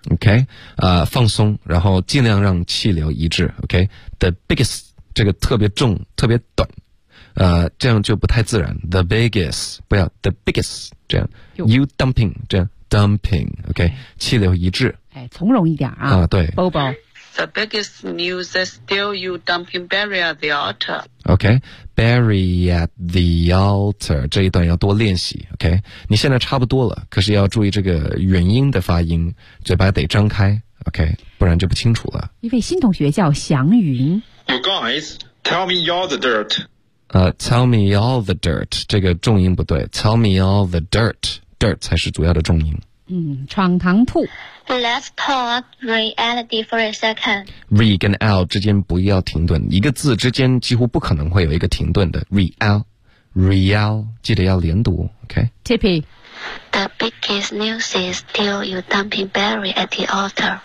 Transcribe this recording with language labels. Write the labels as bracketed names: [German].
[Chinese] OK、放松然后尽量让气流一致 OK The biggest 这个特别重特别短这样就不太自然 The biggest 不要 The biggest 这样 You dumping 这样 Dumping OK 气流一致哎，从容一点 啊对 Bobo [English] The biggest news is still you dumping Barry at the altar. Okay, Barry at the altar. [Chinese] 这一段要多练习 Okay, 你现在差不多了，可是要注意这个元音的发音，嘴巴得张开 Okay, 不然就不清楚了。一位新同学叫祥云。 [English] You guys, tell me all the dirt. Tell me all the dirt. 这个重音不对。 Tell me all the dirt. [Chinese] Dirt 才是主要的重音。嗯，闯堂兔。 [English] Let's talk reality for a second. [Chinese] Re 跟 L 之间不要停顿，一个字之间几乎不可能会有一个停顿的。 Real， 记得要连读。OK。 Tippy。 [English] The biggest news is still you dumping Barry at the altar.